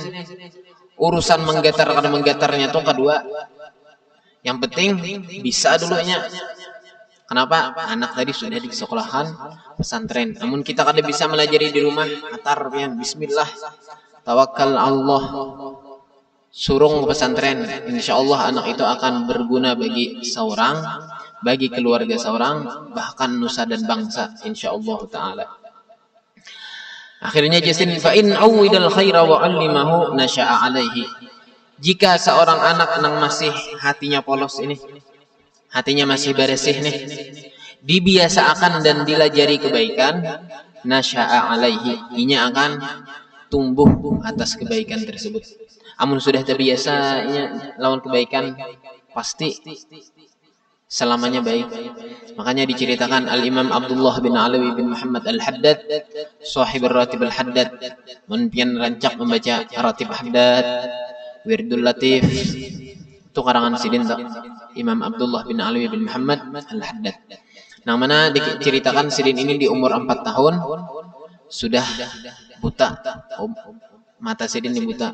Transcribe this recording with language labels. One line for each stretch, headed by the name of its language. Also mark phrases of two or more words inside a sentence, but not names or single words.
Banjar: Urusan menggetar kada menggetarnya tuh kedua. Yang penting bisa dulunya. Kenapa? Anak tadi sudah disekolahkan pesantren. Namun kita kada bisa melajari di rumah. Atar ya bismillah. Tawakal Allah. Surung ke pesantren. Insyaallah anak itu akan berguna bagi seorang, bagi keluarga seorang, bahkan nusa dan bangsa
Arabic: إن شاء الله تعالى. Akhirnya جاسن فإن عود الخير وعلمه نشأ عليه.
Banjar: Jika seorang anak nang masih hatinya polos ini, hatinya masih bersih nih, dibiasakan dan dilajari kebaikan,
Arabic: نشأ عليه,
Banjar: inya akan tumbuh atas kebaikan tersebut. Amun sudah terbiasa lawan kebaikan, pasti selamanya baik. Makanya diceritakan Al-Imam Abdullah bin Alawi bin Muhammad Al-Haddad, sahib Ratib Al-Haddad, menpian rancak membaca Ratib Haddad, Wirdul Latif, itu karangan sidin tak? Imam Abdullah bin Alawi bin Muhammad Al-Haddad. Yang mana diceritakan sidin ini di umur 4 tahun sudah buta, mata sidin ini buta.